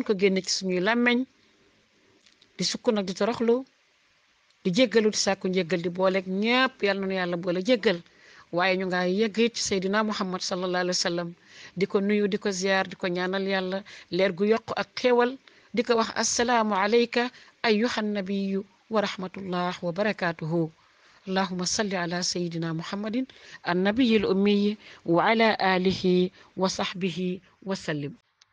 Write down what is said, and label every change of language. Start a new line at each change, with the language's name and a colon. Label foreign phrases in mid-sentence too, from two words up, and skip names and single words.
Wolof: ko génne ci suñuy làmmeñ di sukk nag di toroxlu di jéggalu di sàkku njéggal di booleeg ñëpp yàlla na yàlla boole jéggal waaye ñu nga yegg it ci Seydina Muhammad
Arabic: صلى الله عليه وسلم
Wolof: di ko nuyu di ko ziyaar di ko ñaanal yàlla leer gu yokk ak xéewal di ko wax
Arabic: السلام عليك أيها النبي ورحمة الله وبركاته اللهم صل على سيدنا محمد النبي الأمي وعلى آله وصحبه وسلم